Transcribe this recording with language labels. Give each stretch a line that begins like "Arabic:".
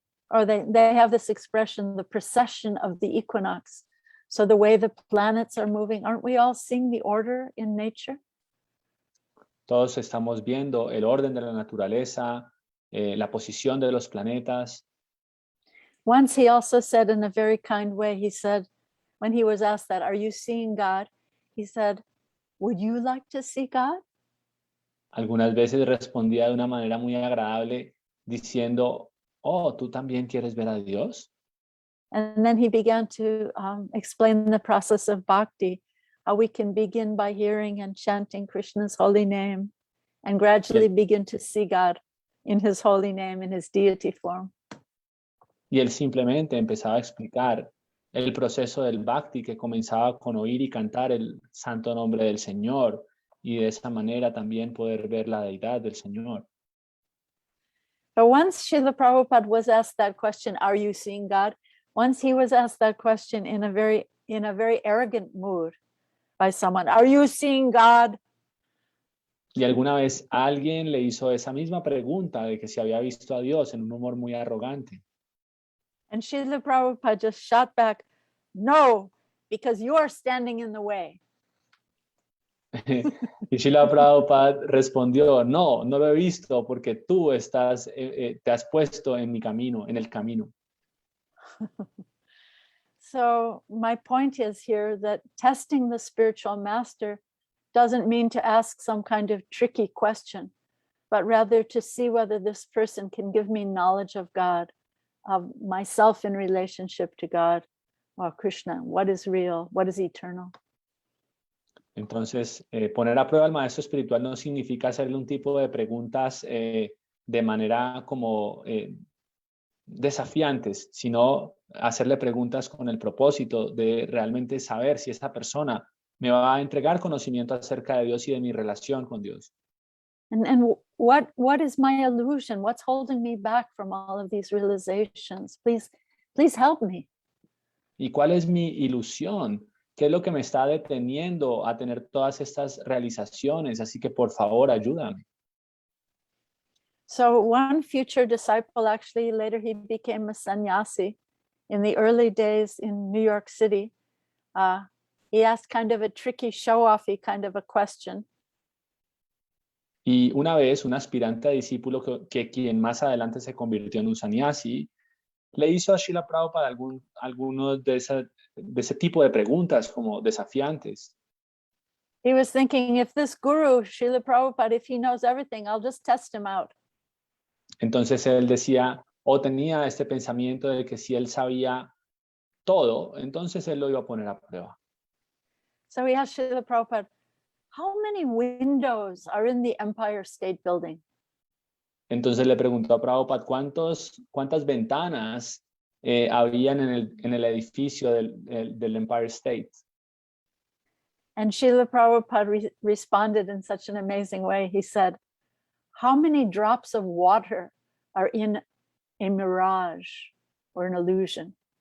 English: Or they have this expression, the precession of the equinox. So the way the planets are moving, aren't we all seeing the order in nature?
Spanish: Todos estamos viendo el orden de la naturaleza, la posición de los planetas.
English: Once he also said in a very kind way, he said, when he was asked that, are you seeing God? He said, would you like to see God?
Spanish: Algunas veces respondía de una manera muy agradable diciendo, oh, ¿tú también quieres ver a Dios?
English: And then he began to explain the process of bhakti, how we can begin by hearing and chanting Krishna's holy name and gradually begin to see God in his holy name, in his deity form.
Spanish: Y él simplemente empezaba a explicar el proceso del bhakti, que comenzaba con oír y cantar el santo nombre del Señor, y de esa manera también poder ver la deidad del Señor.
English: But once Srila Prabhupada was asked that question, are you seeing God? Once he was asked that question in a very arrogant mood by someone, are you seeing God?
Spanish: Y alguna vez alguien le hizo esa misma pregunta de que si había visto a Dios en un humor muy arrogante.
English: And Srila Prabhupada just shot back, no, because you are standing in the way.
Spanish: Y Srila Prabhupada respondió, no, no lo he visto porque tú estás, te has puesto en mi camino, en el camino.
English: So my point is here that testing the spiritual master doesn't mean to ask some kind of tricky question, but rather to see whether this person can give me knowledge of God, of myself in relationship to God or Krishna, what is real, what is eternal.
Spanish: Entonces, poner a prueba al maestro espiritual no significa hacerle un tipo de preguntas de manera como desafiantes, sino hacerle preguntas con el propósito de realmente saber si esa persona me va a entregar conocimiento acerca de Dios y de mi relación con Dios.
English: And what is my illusion? What's holding me back from all of these realizations? Please help me.
Spanish: ¿Y cuál es mi ilusión? ¿Qué es lo que me está deteniendo a tener todas estas realizaciones? Así que por favor, ayúdame.
English: So one future disciple, actually later he became a sannyasi. In the early days in New York City, he asked kind of a tricky show-offy kind of a question.
Spanish: Y una vez un aspirante a discípulo que quien más adelante se convirtió en un sannyasi, le hizo a Srila Prabhupada algunos de ese tipo de preguntas como desafiantes.
English: He was thinking, if this guru, Srila Prabhupada, if he knows everything, I'll just test him out.
Spanish: Entonces él decía, o tenía este pensamiento de que si él sabía todo, entonces él lo iba a poner a prueba.
English: So he asked Srila Prabhupada, how many windows are in the Empire State Building?
Spanish: Entonces le preguntó a Prabhupada cuántas ventanas habían en el edificio del Empire State.
English: And Srila Prabhupada responded in such an amazing way. He said, how many drops of water are in a mirage or an illusion?